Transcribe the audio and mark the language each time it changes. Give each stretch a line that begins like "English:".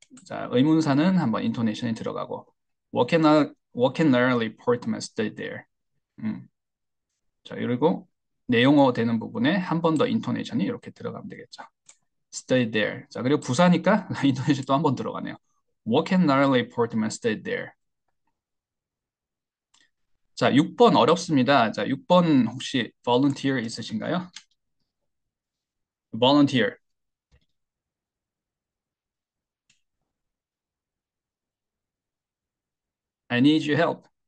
Korean: 자, 의문사는 한번 인토네이션이 들어가고
English: what can Natalie Portman study there?
Korean: 자, 그리고 내용어 되는 부분에 한 번 더 인토네이션이 이렇게 들어가면 되겠죠.
English: Study there.
Korean: 자, 그리고 부사니까 인토네이션 또 한 번 들어가네요.
English: What can Natalie Portman study there?
Korean: 자, 6번 어렵습니다. 자, 6번 혹시 volunteer 있으신가요?
English: volunteer. I need your help.